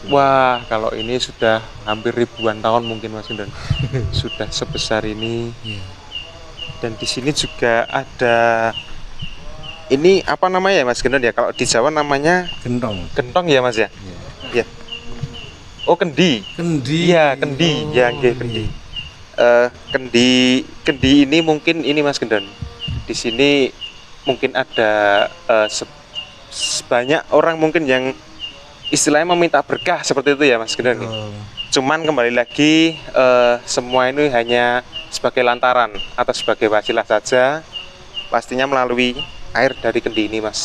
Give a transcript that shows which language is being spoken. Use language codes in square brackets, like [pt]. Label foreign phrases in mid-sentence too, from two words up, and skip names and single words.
[id] Wah, kalau ini sudah hampir ribuan tahun mungkin Mas Gendon. Sudah sebesar ini. Iya. Dan di sini juga ada ini apa namanya ya Mas Gendon ya? Kalau di Jawa namanya Gentong. gentong ya Mas ya? Iya. Iya. Oh, kendi. Kendi. Iya, kendi. Ya, nggih, kendi. Kendi ini mungkin ini Mas Gendon. Di sini mungkin ada sebanyak orang mungkin yang istilahnya meminta berkah seperti itu ya Mas Gendon. Oh, Cuman kembali lagi semua ini hanya sebagai lantaran atau sebagai wasilah saja, pastinya melalui air dari kendi ini Mas